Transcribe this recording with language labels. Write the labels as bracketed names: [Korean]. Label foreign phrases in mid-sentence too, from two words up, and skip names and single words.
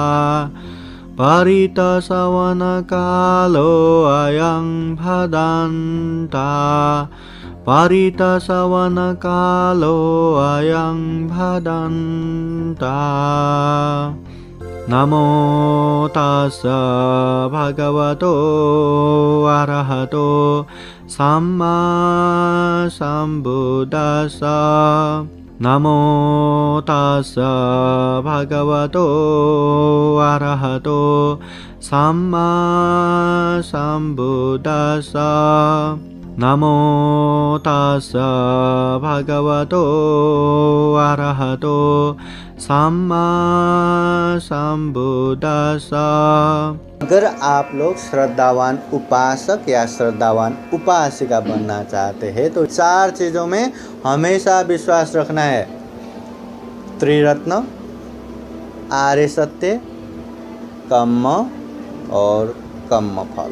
[Pali] परितश्रवणकालो अयं भदन्ता परितश्रवणकालो अयं भदन्ता। नमो तस्स भगवतो अरहतो सम्मा सम्बुद्दस्स। नमो तस्स भगवतो अरहतो सम्मा सम्बुद्दस्स। नमो तस्स भगवतो अरहतो सम्मा सम्बुद्दस्स। [Hindi] अगर आप लोग श्रद्धावान उपासक या श्रद्धावान उपासिका बनना चाहते हैं तो 4 चीज़ों में हमेशा विश्वास रखना है। त्रिरत्न, आर्य सत्य, कर्म और कर्म फल।